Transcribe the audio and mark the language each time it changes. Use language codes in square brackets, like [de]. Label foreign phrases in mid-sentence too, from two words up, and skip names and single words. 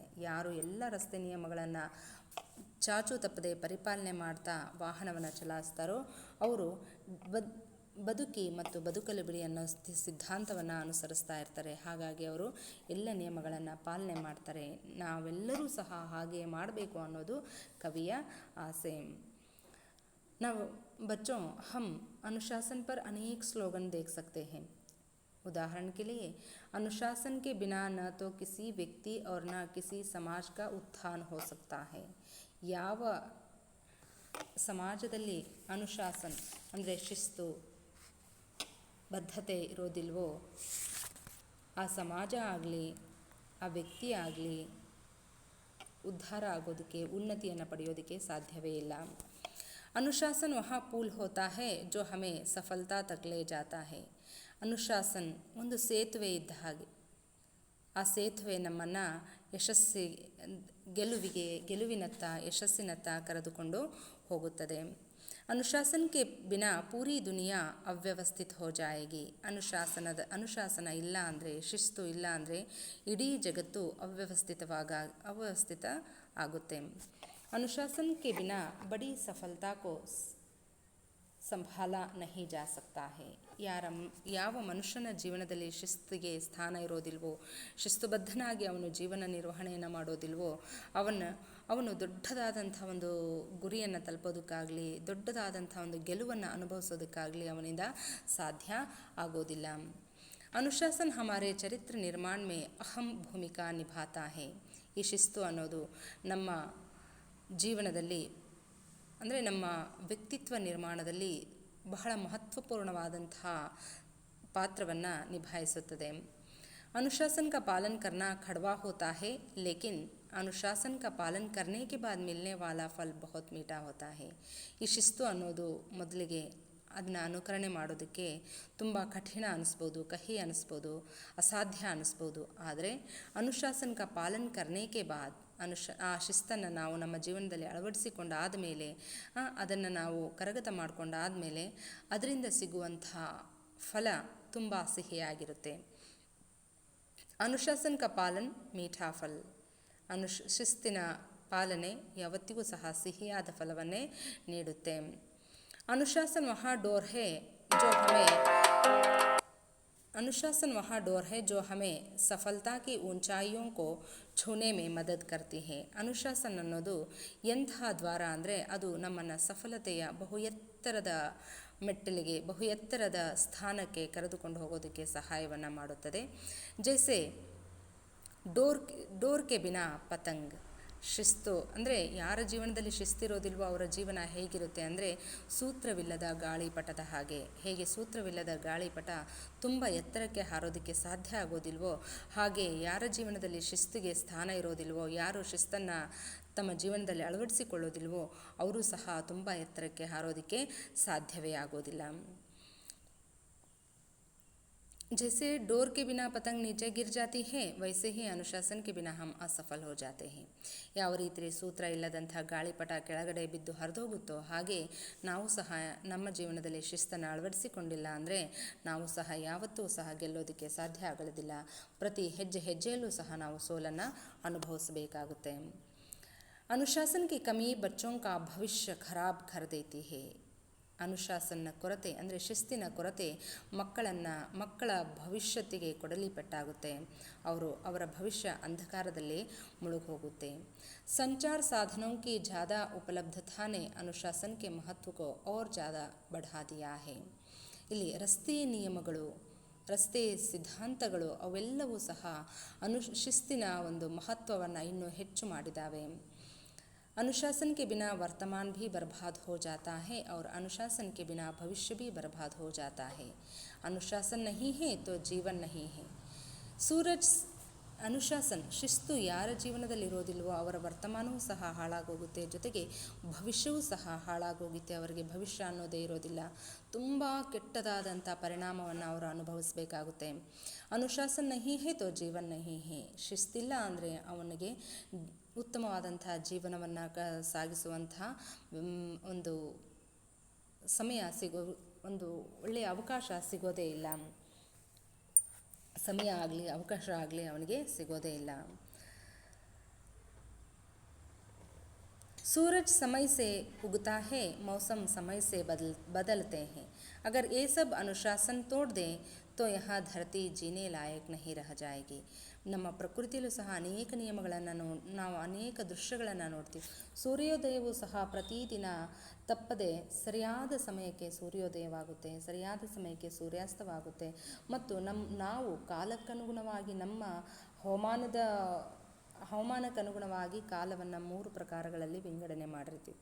[kn] ಯಾರು ಎಲ್ಲ ರಸ್ತೆ ನಿಯಮಗಳನ್ನು ಚಾಚು ತಪ್ಪದೆ ಪರಿಪಾಲನೆ ಮಾಡ್ತಾ ವಾಹನವನ್ನು ಚಲಾಯಿಸ್ತಾರೋ ಅವರು ಬದುಕಿ ಮತ್ತು ಬದುಕಲು ಬಿಡಿ ಅನ್ನೋ ಸಿದ್ಧಾಂತವನ್ನು ಅನುಸರಿಸ್ತಾ ಇರ್ತಾರೆ. ಹಾಗಾಗಿ ಅವರು ಎಲ್ಲ ನಿಯಮಗಳನ್ನು ಪಾಲನೆ ಮಾಡ್ತಾರೆ. ನಾವೆಲ್ಲರೂ ಸಹ ಹಾಗೆ ಮಾಡಬೇಕು ಅನ್ನೋದು ಕವಿಯ ಆಸೆ. [hi] ನಾವು बच्चों हम अनुशासन पर अनेक स्लोगन देख सकते हैं. उदाहरण के लिए अनुशासन के बिना न तो किसी व्यक्ति और न किसी समाज का उत्थान हो सकता है. [kn] ಯಾವ ಸಮಾಜದಲ್ಲಿ ಅನುಶಾಸನ ಅಂದರೆ ಶಿಸ್ತು ಬದ್ಧತೆ ಇರೋದಿಲ್ವೋ ಆ ಸಮಾಜ ಆಗಲಿ ಆ ವ್ಯಕ್ತಿ ಆಗಲಿ ಉದ್ಧಾರ ಆಗೋದಕ್ಕೆ ಉನ್ನತಿಯನ್ನು ಪಡೆಯೋದಕ್ಕೆ ಸಾಧ್ಯವೇ ಇಲ್ಲ. [hi] अनुशासन वहाँ पुल होता है जो हमें सफलता तक ले जाता है. [kn] ಅನುಶಾಸನ್ ಒಂದು ಸೇತುವೆ ಇದ್ದ ಹಾಗೆ. ಆ ಸೇತುವೆ ನಮ್ಮನ್ನು ಗೆಲುವಿನತ್ತ ಯಶಸ್ಸಿನತ್ತ ಕರೆದುಕೊಂಡು ಹೋಗುತ್ತದೆ. [hi] अनुशासन के बिना पूरी दुनिया ಅವ್ಯವಸ್ಥಿತ हो जाएगी. [kn] ಅನುಶಾಸನ ಇಲ್ಲ ಅಂದರೆ, ಶಿಸ್ತು ಇಲ್ಲ ಅಂದರೆ ಇಡೀ ಜಗತ್ತು ಅವ್ಯವಸ್ಥಿತ ಆಗುತ್ತೆ. [hi] अनुशासन के बिना बड़ी सफलता को संभाला नहीं जा सकता है. [kn] ಯಾವ ಮನುಷ್ಯನ ಜೀವನದಲ್ಲಿ ಶಿಸ್ತಿಗೆ ಸ್ಥಾನ ಇರೋದಿಲ್ವೋ, ಶಿಸ್ತುಬದ್ಧನಾಗಿ ಅವನು ಜೀವನ ನಿರ್ವಹಣೆಯನ್ನು ಮಾಡೋದಿಲ್ವೋ ಅವನು ದೊಡ್ಡದಾದಂಥ ಒಂದು ಗುರಿಯನ್ನು ತಲುಪೋದಕ್ಕಾಗಲಿ ದೊಡ್ಡದಾದಂಥ ಒಂದು ಗೆಲುವನ್ನು ಅನುಭವಿಸೋದಕ್ಕಾಗಲಿ ಅವನಿಂದ ಸಾಧ್ಯ ಆಗೋದಿಲ್ಲ. [hi] अनुशासन हमारे चरित्र निर्माण में अहम भूमिका निभाता है. [kn] ಈ ಶಿಸ್ತು ಅನ್ನೋದು ನಮ್ಮ ಜೀವನದಲ್ಲಿ ಅಂದರೆ ನಮ್ಮ ವ್ಯಕ್ತಿತ್ವ ನಿರ್ಮಾಣದಲ್ಲಿ ಬಹಳ ಮಹತ್ವಪೂರ್ಣವಾದಂತಹ ಪಾತ್ರವನ್ನು ನಿಭಾಯಿಸುತ್ತದೆ. [hi] अनुशासन का पालन करना कड़वा होता है लेकिन अनुशासन का पालन करने के बाद मिलने वाला फल बहुत मीठा होता है. [kn] ಈ ಶಿಸ್ತು ಅನ್ನೋದು ಮೊದಲಿಗೆ ಅದನ್ನ ಅನುಕರಣೆ ಮಾಡೋದಕ್ಕೆ ತುಂಬ ಕಠಿಣ ಅನ್ನಿಸ್ಬೋದು, ಕಹಿ ಅನ್ನಿಸ್ಬೋದು, ಅಸಾಧ್ಯ ಅನ್ನಿಸ್ಬೋದು. ಆದರೆ [hi] अनुशासन का पालन करने के बाद [kn] ಆ ಶಿಸ್ತನ್ನು ನಾವು ನಮ್ಮ ಜೀವನದಲ್ಲಿ ಅಳವಡಿಸಿಕೊಂಡಾದ ಮೇಲೆ ಅದನ್ನು ನಾವು ಕರಗತ ಮಾಡಿಕೊಂಡಾದ ಮೇಲೆ ಅದರಿಂದ ಸಿಗುವಂಥ ಫಲ ತುಂಬ ಸಿಹಿಯಾಗಿರುತ್ತೆ. [hi] अनुशासन का पालन मीठा फल. [kn] ಶಿಸ್ತಿನ ಪಾಲನೆ ಯಾವತ್ತಿಗೂ ಸಹ ಸಿಹಿಯಾದ ಫಲವನ್ನೇ ನೀಡುತ್ತೆ. [hi] अनुशासन वहाँ डोर है जो हमें सफलता की ऊंचाइयों को छूने में मदद करती है. [kn] ಅನುಶಾಸನ ಅನ್ನೋದು ಎಂತಹ ದ್ವಾರ ಅಂದರೆ ಅದು ನಮ್ಮನ್ನು ಸಫಲತೆಯ ಬಹು ಎತ್ತರದ ಮೆಟ್ಟಲಿಗೆ ಬಹು ಎತ್ತರದ ಸ್ಥಾನಕ್ಕೆ ಕರೆದುಕೊಂಡು ಹೋಗೋದಕ್ಕೆ ಸಹಾಯವನ್ನು ಮಾಡುತ್ತದೆ. [hi] जैसे डोर के बिना पतंग. [kn] ಶಿಸ್ತು ಅಂದರೆ ಯಾರ ಜೀವನದಲ್ಲಿ ಶಿಸ್ತಿರೋದಿಲ್ವೋ ಅವರ ಜೀವನ ಹೇಗಿರುತ್ತೆ ಅಂದರೆ ಸೂತ್ರವಿಲ್ಲದ ಗಾಳಿಪಟದ ಹಾಗೆ. ಹೇಗೆ ಸೂತ್ರವಿಲ್ಲದ ಗಾಳಿಪಟ ತುಂಬ ಎತ್ತರಕ್ಕೆ ಹಾರೋದಕ್ಕೆ ಸಾಧ್ಯ ಆಗೋದಿಲ್ವೋ ಹಾಗೆ ಯಾರ ಜೀವನದಲ್ಲಿ ಶಿಸ್ತಿಗೆ ಸ್ಥಾನ ಇರೋದಿಲ್ವೋ, ಯಾರು ಶಿಸ್ತನ್ನು ತಮ್ಮ ಜೀವನದಲ್ಲಿ ಅಳವಡಿಸಿಕೊಳ್ಳೋದಿಲ್ವೋ ಅವರು ಸಹ ತುಂಬ ಎತ್ತರಕ್ಕೆ ಹಾರೋದಕ್ಕೆ ಸಾಧ್ಯವೇ ಆಗೋದಿಲ್ಲ. [hi] जैसे डोर के बिना पतंग नीचे गिर जाती है वैसे ही अनुशासन के बिना हम असफल हो जाते हैं. [kn] ಯಾವ ರೀತಿ ಸೂತ್ರ ಇಲ್ಲದಂಥ ಗಾಳಿಪಟ ಕೆಳಗಡೆ ಬಿದ್ದು ಹರಿದೋಗುತ್ತೋ ಹಾಗೆ ನಾವು ಸಹ ನಮ್ಮ ಜೀವನದಲ್ಲಿ ಶಿಸ್ತನ್ನು ಅಳವಡಿಸಿಕೊಂಡಿಲ್ಲ ಅಂದರೆ ನಾವು ಸಹ ಯಾವತ್ತೂ ಸಹ ಗೆಲ್ಲೋದಕ್ಕೆ ಸಾಧ್ಯ ಆಗೋದಿಲ್ಲ. ಪ್ರತಿ ಹೆಜ್ಜೆಯಲ್ಲೂ ಸಹ ನಾವು ಸೋಲನ್ನು ಅನುಭವಿಸಬೇಕಾಗುತ್ತೆ. [hi] अनुशासन की कमी बच्चों का भविष्य खराब कर देती है. [kn] ಅನುಶಾಸನ ಕೊರತೆ ಅಂದರೆ ಶಿಸ್ತಿನ ಕೊರತೆ ಮಕ್ಕಳ ಭವಿಷ್ಯತ್ತಿಗೆ ಕೊಡಲಿ ಪೆಟ್ಟಾಗುತ್ತೆ. ಅವರ ಭವಿಷ್ಯ ಅಂಧಕಾರದಲ್ಲಿ ಮುಳುಗೋಗುತ್ತೆ. [hi] संचार साधनों की ज़्यादा उपलब्धता ने अनुशासन के महत्व को और ज़्यादा बढ़ा दिया है. [kn] ಇಲ್ಲಿ ರಸ್ತೆ ನಿಯಮಗಳು, ರಸ್ತೆ ಸಿದ್ಧಾಂತಗಳು ಅವೆಲ್ಲವೂ ಸಹ ಶಿಸ್ತಿನ ಒಂದು ಮಹತ್ವವನ್ನು ಇನ್ನೂ ಹೆಚ್ಚು ಮಾಡಿದ್ದಾವೆ. [hi] अनुशासन के बिना वर्तमान भी बर्बाद हो जाता है और अनुशासन के बिना भविष्य भी बर्बाद हो जाता है. अनुशासन नहीं है तो जीवन नहीं है. [kn] ಅನುಶಾಸನ ಶಿಸ್ತು ಯಾರ ಜೀವನದಲ್ಲಿರೋದಿಲ್ವೋ ಅವರ ವರ್ತಮಾನವೂ ಸಹ ಹಾಳಾಗೋಗುತ್ತೆ, ಜೊತೆಗೆ ಭವಿಷ್ಯವೂ ಸಹ ಹಾಳಾಗೋಗುತ್ತೆ. ಅವರಿಗೆ ಭವಿಷ್ಯ ಅನ್ನೋದೇ ಇರೋದಿಲ್ಲ. ತುಂಬ ಕೆಟ್ಟದಾದಂಥ ಪರಿಣಾಮವನ್ನು ಅವರು ಅನುಭವಿಸಬೇಕಾಗುತ್ತೆ. [hi] अनुशासन नहीं है तो जीवन नहीं है. [kn] ಶಿಸ್ತಿಲ್ಲ ಅಂದರೆ ಅವನಿಗೆ ಉತ್ತಮವಾದಂಥ ಜೀವನವನ್ನು ಸಾಗಿಸುವಂಥ ಒಂದು ಸಮಯ ಒಂದು ಒಳ್ಳೆಯ ಅವಕಾಶ ಸಿಗೋದೇ ಇಲ್ಲ, ಸಮಯ ಆಗಲಿ ಅವಕಾಶ ಆಗಲಿ ಅವನಿಗೆ ಸಿಗೋದೇ ಇಲ್ಲ. [hi] सूरज समय से उगता है, मौसम समय से बदलते हैं. अगर ये सब अनुशासन तोड़ दें तो यहाँ धरती जीने लायक नहीं रह जाएगी. [kn] ನಮ್ಮ ಪ್ರಕೃತಿಯಲ್ಲೂ ಸಹ ಅನೇಕ ನಿಯಮಗಳನ್ನು ನಾವು ಅನೇಕ ದೃಶ್ಯಗಳನ್ನು ನೋಡ್ತೀವಿ. ಸೂರ್ಯೋದಯವೂ ಸಹ ಪ್ರತಿದಿನ ತಪ್ಪದೆ ಸರಿಯಾದ ಸಮಯಕ್ಕೆ ಸೂರ್ಯೋದಯವಾಗುತ್ತೆ, ಸರಿಯಾದ ಸಮಯಕ್ಕೆ ಸೂರ್ಯಾಸ್ತವಾಗುತ್ತೆ. ಮತ್ತು ನಾವು ಕಾಲಕ್ಕನುಗುಣವಾಗಿ ನಮ್ಮ ಹವಾಮಾನಕ್ಕನುಗುಣವಾಗಿ ಕಾಲವನ್ನು 3 ಪ್ರಕಾರಗಳಲ್ಲಿ ವಿಂಗಡಣೆ ಮಾಡಿರ್ತೀವಿ.